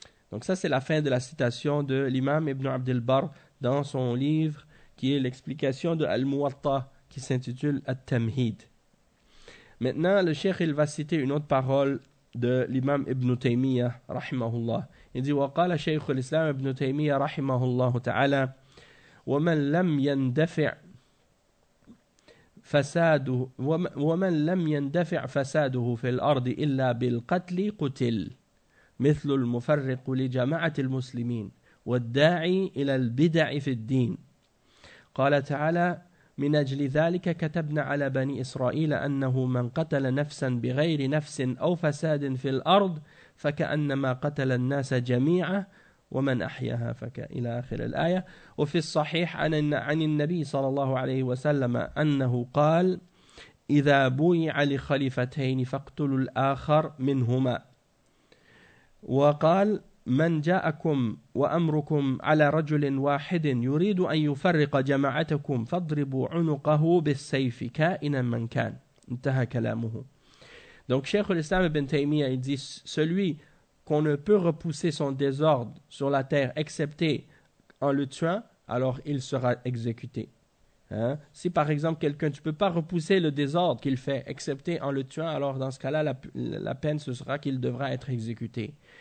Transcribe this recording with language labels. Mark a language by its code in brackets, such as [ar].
[fr] Donc ça, c'est la fin de la citation de l'imam Ibn Abdelbar dans son livre, qui est l'explication de Al-Muwatta, qui s'intitule At-Tamhid. Maintenant, le cheikh, il va citer une autre parole de l'imam Ibn Taymiyyah, rahimahullah. [ar] إذ وقال شيخ الإسلام ابن تيمية رحمه الله تعالى ومن لم يندفع فساده ومن لم يندفع فساده في الأرض إلا بالقتل قتل مثل المفرق لجماعة المسلمين والداعي إلى البدع في الدين قال تعالى من أجل ذلك كتبنا على بني إسرائيل أنه من قتل نفسا بغير نفس أو فساد في الأرض فكأنما قتل الناس جميعا ومن أحياها فك إلى آخر الآية. وفي الصحيح عن النبي صلى الله عليه وسلم أنه قال إذا بويع لخليفتين فاقتلوا الآخر منهما. وقال من جاءكم وأمركم على رجل واحد يريد أن يفرق جماعتكم فاضربوا عنقه بالسيف كائنا من كان. انتهى كلامه. [fr] Donc Cheikh Al-Islam Ibn Taymiyyah, il dit, celui qu'on ne peut repousser son désordre sur la terre excepté en le tuant, alors il sera exécuté. Hein? Si par exemple quelqu'un, tu ne peux pas repousser le désordre qu'il fait excepté en le tuant, alors dans ce cas-là, la peine ce sera qu'il devra être exécuté.